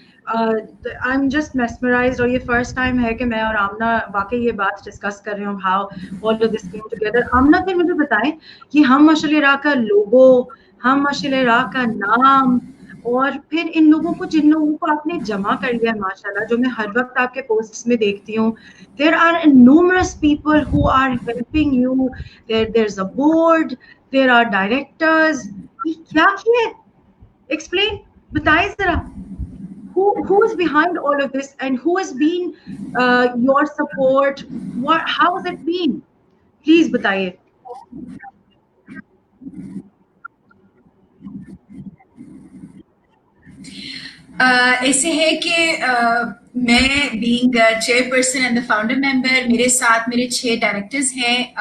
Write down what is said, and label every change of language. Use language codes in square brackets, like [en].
[en] I'm just mesmerized, [ur] اور یہ first time ہے کہ میں اور آمنہ واقعی یہ بات ڈسکس کر رہے ہوں [en] how all of this came together. [ur] Amna پھر مجھے بتائیں کہ ہم مشعل راہ کا لوگو، ہم مشعل راہ کا نام، اور پھر ان لوگوں کو جن لوگوں کو آپ نے جمع کر لیا ہے ماشاءاللہ، جو میں ہر وقت آپ کے پوسٹس میں دیکھتی ہوں. [en] there are numerous people who are helping you. There's a board, there are directors. [ur] یہ کیا ہے؟ [en] Explain, [ur] بتائیں ذرا. [en] Who is behind all of this, and who has been your support? How has it been? Please [ur] بتائیے. ایسے ہے کہ میں being chair person and the founder ممبر، میرے ساتھ میرے 6 ڈائریکٹرز ہیں.